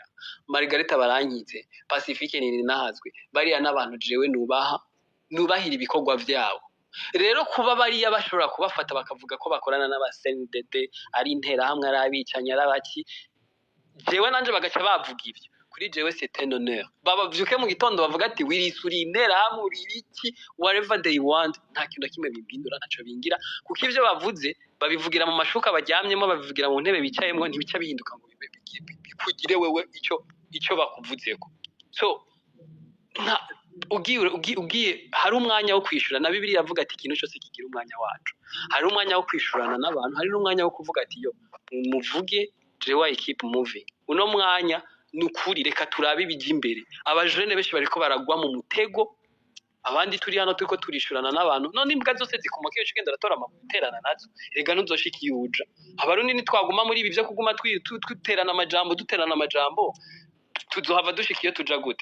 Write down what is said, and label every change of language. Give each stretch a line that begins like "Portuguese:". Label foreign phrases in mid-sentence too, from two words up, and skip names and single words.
Rundi: Margarita barankize, Pacifique ni nahazwe, bariya n'abantu jewe nubahira ibikorwa byabo. Rero kuba bariya bashobora kubafata bakavuga ko bakorana n'abasenidede ari intera hamwe ari abicanya arabaki, jewe nanje bagaca bavuga ibyo kuri jewe
French: c'est un honneur.
Rundi: Babavyuke mu gitondo bavuga ati wirisuri intera hamwe uri iki
English: whatever they want,
Rundi: nta kintu kimwe bimbindura ntaco bingira, kuko ivyo bavuze babivugira mu mashuka baryamyemo, babivugira mu ntebe bicayemo, ntibica bihinduka ngo bikugire wewe icyo bakuvuzeko. So ugiye hari umwanya wo kwishura, na Bibiliya avuga ati ikintu cyose kigira umwanya wacu. Hari umwanya wo kwishurana n'abantu, hari n'umwanya wo kuvuga ati yo muvuge jewe
English: I keep moving.
Rundi: Uno mwanya nukuri reka turabe ibijya imbere. Abajene benshi bariko baragwa mu mutego, abandi turi hano turiko turishurana n'abantu, none imbwa zose zikomoka iyo cigenda ratora amaterana nazo, rega nuzoshika yuja. Abarundi nitwaguma muri ibi byo kuguma twiterana amajambo tuzohava dushika iyo tuja gute?